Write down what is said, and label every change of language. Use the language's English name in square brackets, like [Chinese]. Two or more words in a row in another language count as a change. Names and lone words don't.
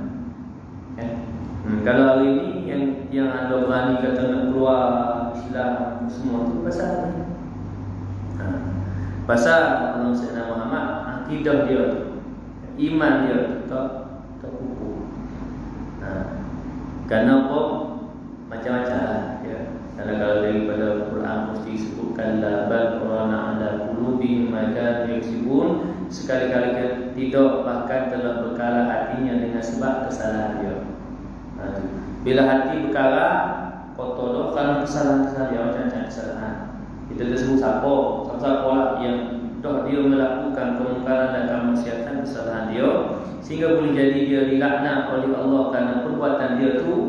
[Malay] Kalau hari ini yang ada berani kata nak keluar Islam semua tu pasal ni. Pasal Allah Sayyidina Muhammad akidah dia, iman dia tak kukuh. Kerana apa? Macam-macam lah ya. Karena kalau daripada Quran mesti sebutkan [Arabic] لا بل ران على قلوبهم ما كانوا يكسبون. [Malay] Sekali-kali tidak, bahkan telah berkala hatinya dengan sebab kesalahan dia. Bila hati berkala kotor dah kerana kesalahan-kesalahan dia, macam-macam kesalahan. Kita tersebut siapa lah yang dah dia melakukan kemungkaran dan kemaksiatan, kesalahan dia, sehingga boleh jadi dia dilaknat oleh Allah kerana perbuatan dia tu.